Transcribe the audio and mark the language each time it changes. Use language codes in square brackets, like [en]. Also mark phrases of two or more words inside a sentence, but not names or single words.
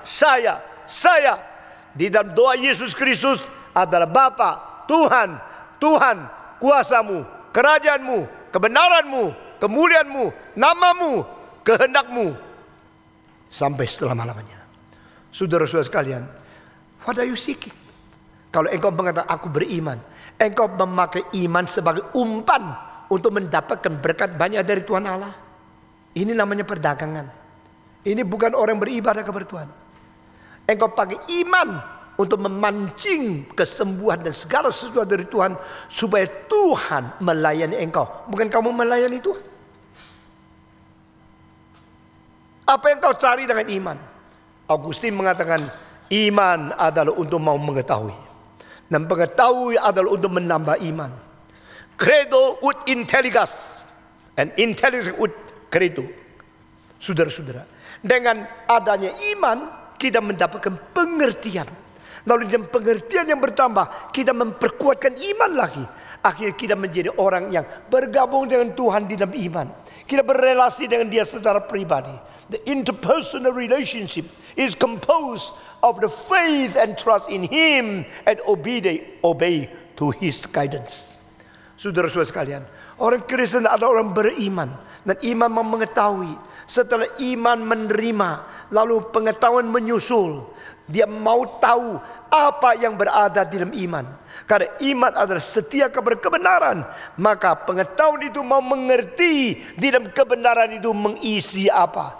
[id] Di dalam doa Yesus Kristus adalah Bapa, Tuhan, kuasamu, kerajaanmu, kebenaranmu, kemuliaanmu, namamu, kehendakmu sampai selama-lamanya. Saudara-saudara sekalian, [en] what are you seeking? [id] Kalau engkau mengatakan aku beriman, engkau memakai iman sebagai umpan untuk mendapatkan berkat banyak dari Tuhan Allah. Ini namanya perdagangan. Ini bukan orang beribadah kepada Tuhan. Engkau pakai iman untuk memancing kesembuhan dan segala sesuatu dari Tuhan supaya Tuhan melayani engkau, bukan kamu melayani Tuhan. Apa yang kau cari dengan iman? Augustin mengatakan iman adalah untuk mau mengetahui, dan mengetahui adalah untuk menambah iman. [la] Credo ut intelligas, and intelligas ut credo. [id] Saudara-saudara, dengan adanya iman kita mendapatkan pengertian. Lalu dengan pengertian yang bertambah, kita memperkuatkan iman lagi. Akhirnya kita menjadi orang yang bergabung dengan Tuhan di dalam iman. Kita berrelasi dengan Dia secara pribadi. [en] The interpersonal relationship is composed of the faith and trust in Him and obey to His guidance. [id] Saudara-saudara sekalian, orang Kristen adalah orang beriman, dan iman mau mengetahui. Setelah iman menerima, lalu pengetahuan menyusul. Dia mau tahu apa yang berada di dalam iman. Karena iman adalah setia kepada kebenaran, maka pengetahuan itu mau mengerti di dalam kebenaran itu mengisi apa.